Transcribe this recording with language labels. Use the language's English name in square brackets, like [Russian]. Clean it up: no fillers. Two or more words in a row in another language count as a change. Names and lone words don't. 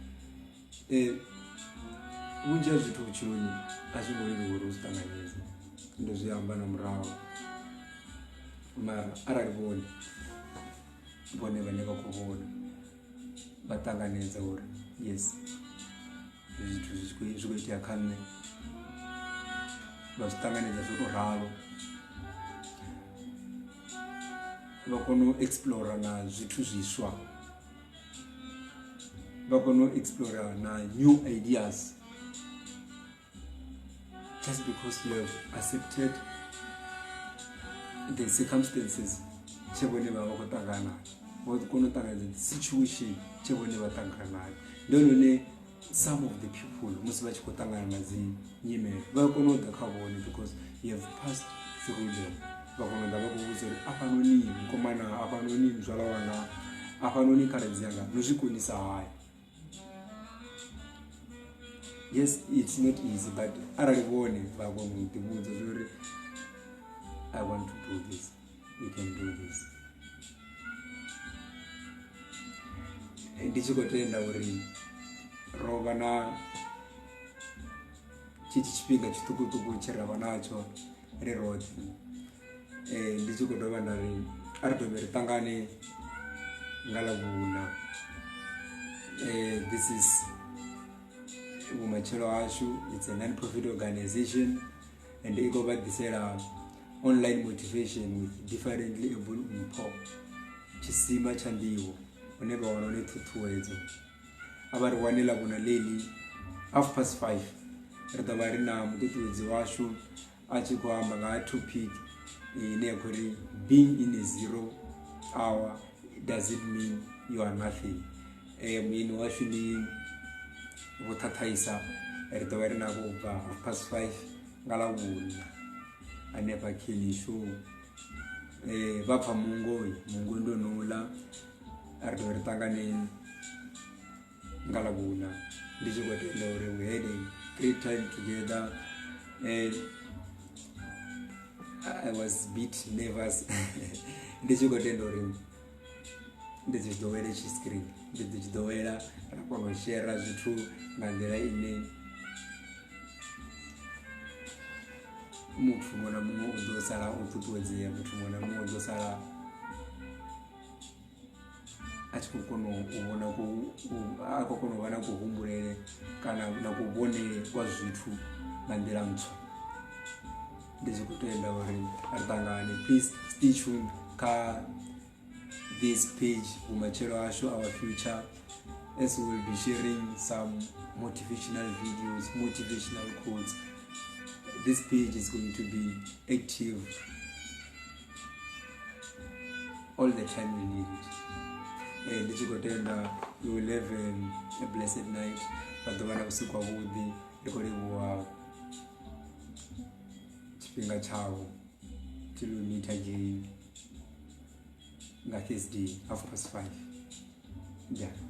[Venda] Vhunzhi ha zwithu vhutshiloni a zwi ngo leluwa uri u zwi ṱanganedze, ndo zwi amba na murahu, mara arali vhone vhane vha khou vhona vha ṱanganedza uri yes zwithu zwi khou itea kha nṋe, vha zwi ṱanganedza zwo tou ralo, vha kona u explora na zwithu zwiswa, vha kona u explora na [English] new ideas, just because you have accepted the circumstances [Venda] tshe vhone vha khou ṱangana, vha kona u ṱanganedza [English] the situation [Venda] tshe vhone vha ṱangana nayo. Ndo none [English] some of the people [Venda] musi vha tshi khou ṱangana na dzi nyimele vha kona u ḓa kha vhone [English] because you have passed through them. [Venda] Vha kona u ḓa vha khou vhudza uri afhanoni mukomana, afhanoni muzwala wanga, afhanoni khaladzi yanga no zwi konisa hani. [English] Yes, it's not easy, but [Venda] arali vhone vha kona u ḓivhudza uri [English] I want to do this, you can do this. [Venda] Ndi tshi khou tenda uri ro vha na tshifhinga tshiṱukuṱuku tshe ra vha natsho ri roṱhe. Ndi tshi khou dovha nda ri a ri dovhe ri ṱangane nga Ḽavhuna. [English] This is Vhumatshelo Hashu. It's a non-profit organization and I [Venda] khou vha ḓisela [English] online motivation with differently able Mpho, [Venda] tshisima tsha nḓivho hune vha wana hone ṱhuṱhuwedzo. A vha ri wane Ḽavhuna ḽeḽi 5:30 ri ḓo vha ri na muṱuṱuwedzi washu a tshi khou amba nga ha topic ine ya khou ri [English] being in a 0 hour doesn't mean you are nothing. [Venda] Muini washu ndi Vho Thathaisa, ri ḓo vha ri navho u bva 5:30 nga Ḽavhuna hanefha Khilisho. Vha pfha mungo ndo nouḽa, ri ḓo vha ri ṱanganeni nga Ḽavhuna. Ndi tshi khou tenda uri [English] we had a great time together. I was a bit nervous. [Venda] Ndi tshi khou tenda uri ndi dzi ḓowela screen, ndi dzi ḓowela ra kona u share zwithu nga nḓila ine muthu muṅwe na muṅwe u ḓo sala o ṱuṱuwedzea, muthu muṅwe na muṅwe u ḓo sala a tshi khou kona u vhona a khou kona u vha na kuhumbulele kana na kuvhonele kwa zwithu nga nḓila ntswa. Ndi tshi khou tenda uri ri ṱangane. [English] Please stay tuned kha this page Vhumatshelo Hashu, our future, as we will be sharing some motivational videos, motivational quotes. This page is going to be active all the time we need it. [Venda] Ndi tshi khou tenda [English] you will have a blessed night. [Venda] Vha ḓo vha na vhusiku havhuḓi. Ndi khou livhuwa tshifhinga tshavho [English] till we meet again [Venda] nga Thursday 5:30. [English] Yeah.